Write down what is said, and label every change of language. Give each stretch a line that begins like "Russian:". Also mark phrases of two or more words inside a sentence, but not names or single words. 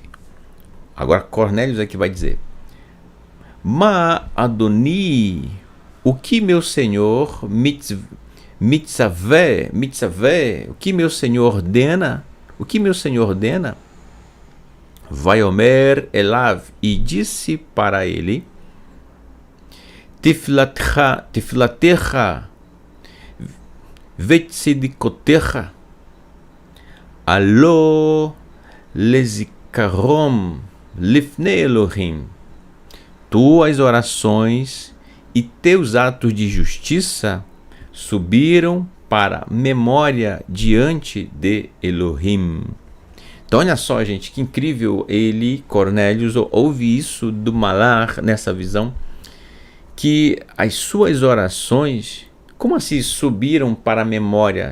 Portuguese: Agora Cornélios é que vai dizer:
Hebrew: מה אדוני,
Portuguese: o que meu senhor mitzaveh, o que meu senhor ordena? O que meu senhor ordena?
Hebrew: ויאמר אליו,
Portuguese: e disse para ele:
Hebrew: תפלתך וצדקותיך עלו לזכרון לפני אלהים.
Portuguese: Tuas orações e teus atos de justiça subiram para memória diante de Elohim. Então olha só, gente, que incrível. Cornélios, ouve isso do malar nessa visão, que as suas orações, como assim subiram para a memória?